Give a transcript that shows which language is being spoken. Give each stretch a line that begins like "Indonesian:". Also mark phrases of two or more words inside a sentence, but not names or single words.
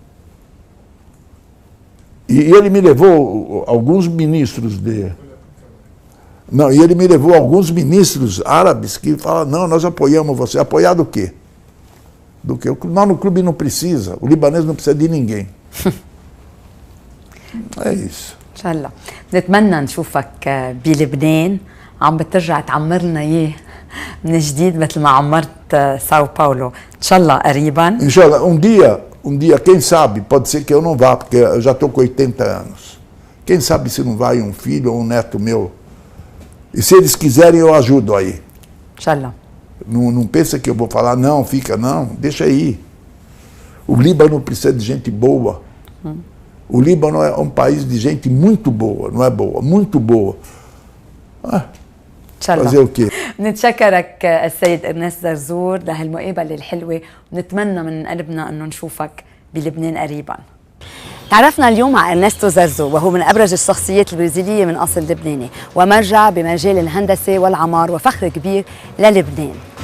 Portuguese: E ele me levou alguns ministros e ele me levou alguns ministros árabes que falam, não, nós apoiamos você. Apoiar do quê? Nós no clube não precisa, o libanês não precisa de ninguém. É isso.
Arabic: ان شاء الله بنتمنى نشوفك بلبنان عم بترجع تعمر لنا اياه من جديد مثل ما عمرت ساو باولو ان شاء الله قريبا. ان شاء الله
Portuguese: um dia, quem sabe, pode ser que eu não vá, porque eu já estou com 80 anos. Quem sabe se não vai um filho ou um neto meu. E se eles quiserem, eu ajudo aí. Inshallah. Não pensa que eu vou falar, não, fica, não, deixa aí. O Líbano precisa de gente boa. O Líbano é um país de gente muito boa, não é boa, muito boa. fazer o quê؟
Arabic: نتشكرك السيد إرنست زرزور لهالمقابلة الحلوة ونتمنى من قلبنا أنه نشوفك بلبنان قريبا. تعرفنا اليوم مع إرنستو زرزور وهو من أبرز الشخصيات البرازيلية من أصل لبناني ومرجع بمجال الهندسة والعمار وفخر كبير للبنان.